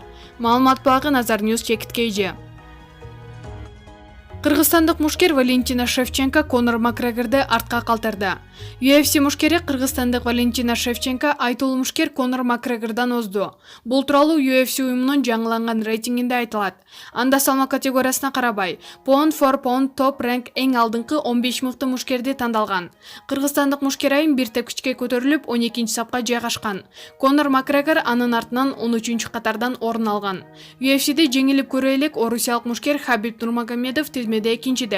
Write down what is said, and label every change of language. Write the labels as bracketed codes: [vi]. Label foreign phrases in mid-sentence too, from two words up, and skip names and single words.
[ky] Маалымат булагы Назар Ньюс Чекит KG. Кыргызстандык мушкер Валентина Шевченко Конор Макгрегорду артка калтырды. UFC мушкери кыргызстандык Валентина Шевченко айтылуу мушкер Конор Макгрегордон озду. Бул тууралуу UFC уюмунун жаңыланган рейтингинде айтылат. Анда салмак категориясына карабай, [en] pound for pound [ky] топ ранк эң алдыңкы 15 мыкты мушкерди тандалган. Кыргызстандык мушкер айым бир тепкичке көтөрүлүп 12-нчи сапка жайгашкан. Конор Макгрегор анын артынан 13-чү катардан орун алган. UFC'де жеңилип көрө элек орусиялык мушкер Хабиб Нурмагомедов тизмеде экинчиде.